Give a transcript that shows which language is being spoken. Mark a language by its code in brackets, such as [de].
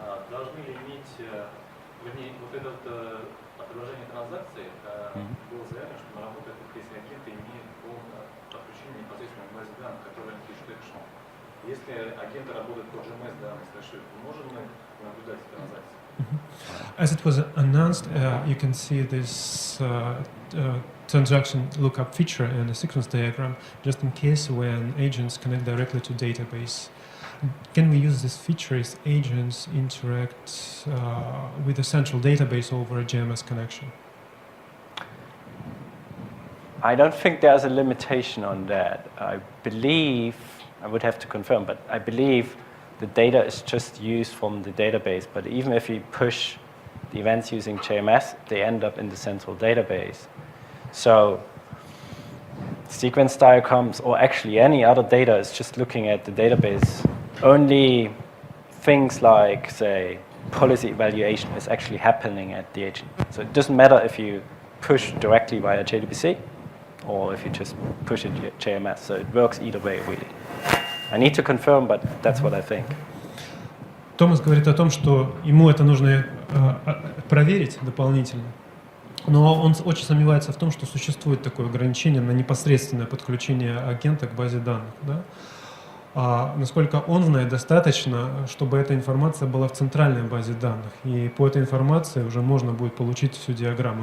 [ru] Должны ли иметь, вернее, вот это отображение транзакций было заявлено, что работает только если агенты имеют полное подключение непосредственно к базе данных, которые пишут экшен. Если агенты работают по GMS данных, можем мы наблюдать транзакции? [en] As it was announced, you can see this transaction lookup feature in the sequence diagram, just in case when agents connect directly to database. Can we use this feature if agents interact with a central database over a GMS connection? I don't think there's a limitation on that. I believe, I would have to confirm, but I believe the data is just used from the database. But even if you push the events using JMS, they end up in the central database. So sequence diagrams, or actually any other data, is just looking at the database. Only things like, say, policy evaluation is actually happening at the agent. So it doesn't matter if you push directly via JDBC or if you just push it JMS. So it works either way, really. I need to confirm, but that's what I think. [ru] Томас говорит о том, что ему это нужно проверить дополнительно, но он очень сомневается в том, что существует такое ограничение на непосредственное подключение агента к базе данных. Да? Насколько он знает, достаточно, чтобы эта информация была в центральной базе данных, и по этой информации уже можно будет получить всю диаграмму.